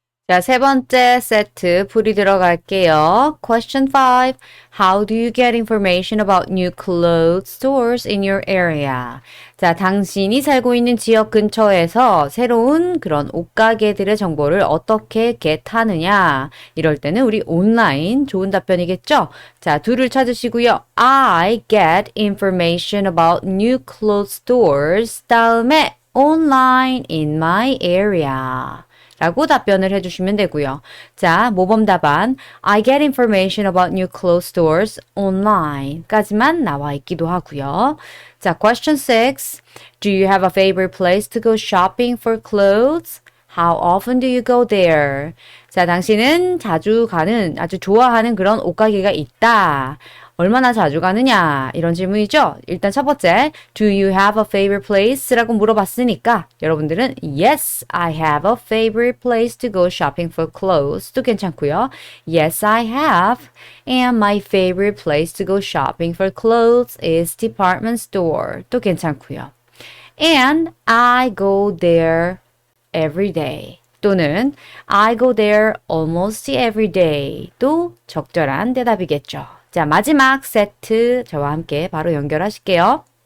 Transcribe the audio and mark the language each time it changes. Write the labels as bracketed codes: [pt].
[ko] 자, 세 번째 세트 풀이 들어갈게요. [en] Question 5. How do you get information about new clothes stores in your area? [ko] 자, 당신이 살고 있는 지역 근처에서 새로운 그런 옷가게들의 정보를 어떻게 get하느냐? 이럴 때는 우리 온라인 좋은 답변이겠죠? 자, 둘을 찾으시고요. [en] I get information about new clothes stores. [ko] 다음에 [en] online in my area. [ko] 라고 답변을 해주시면 되고요. 자, 모범 답안 [en] I get information about new clothes stores online [ko] 까지만 나와 있기도 하고요. [en] 자, question 6. Do you have a favorite place to go shopping for clothes? How often do you go there? [ko] 자, 당신은 자주 가는, 아주 좋아하는 그런 옷가게가 있다. 얼마나 자주 가느냐? 이런 질문이죠. 일단 첫 번째, [en] Do you have a favorite place? [ko] 라고 물어봤으니까 여러분들은 [en] Yes, I have a favorite place to go shopping for clothes [ko] 도 괜찮고요. [en] Yes, I have. And my favorite place to go shopping for clothes is department store [ko] 도 괜찮고요. [en] And I go there every day. [ko] 또는 [en] I go there almost every day [ko] 도 적절한 대답이겠죠. 자, 마지막 세트 저와 함께 바로 연결하실게요.